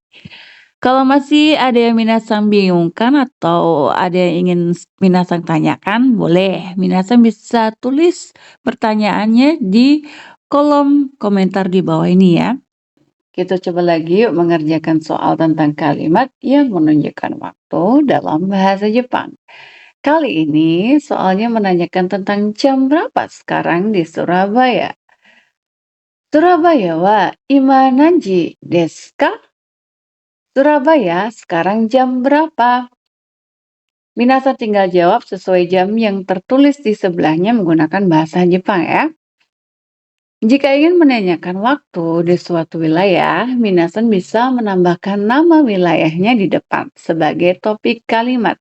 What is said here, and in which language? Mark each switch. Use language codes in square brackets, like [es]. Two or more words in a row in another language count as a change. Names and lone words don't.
[id] Kalau masih ada yang minasan bingungkan atau ada yang ingin minasan tanyakan, boleh minasan bisa tulis pertanyaannya di kolom komentar di bawah ini ya. Kita coba lagi yuk mengerjakan soal tentang kalimat yang menunjukkan waktu dalam bahasa Jepang. Kali ini soalnya menanyakan tentang jam berapa sekarang di Surabaya. [ja] Surabaya wa ima nanji desu ka? [id] Surabaya sekarang jam berapa? Minasan tinggal jawab sesuai jam yang tertulis di sebelahnya menggunakan bahasa Jepang ya. Jika ingin menanyakan waktu di suatu wilayah, minasan bisa menambahkan nama wilayahnya di depan sebagai topik kalimat.